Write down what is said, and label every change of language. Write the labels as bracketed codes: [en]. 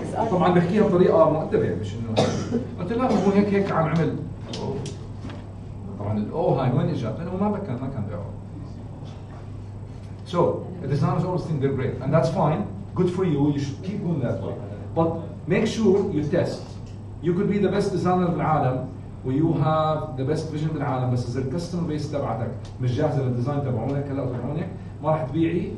[ar] طبعا بحكيها بطريقة مؤدبة مش إنه قلت له لا هو هيك عم عمل. طبعا الأو هاي وين إجت؟ لأنه ما كان بيعرف. [en] So the designers always think they're great, and that's fine. Good for you. You should keep doing that way. But make sure you test. You could be the best designer [ar] بالعالم, و [en] you have the best vision [ar] بالعالم, بس إذا الكاستمر بيس تبعتك مش جاهزة للديزاين تبعونك هلا تبعونك ما راح تبيعي.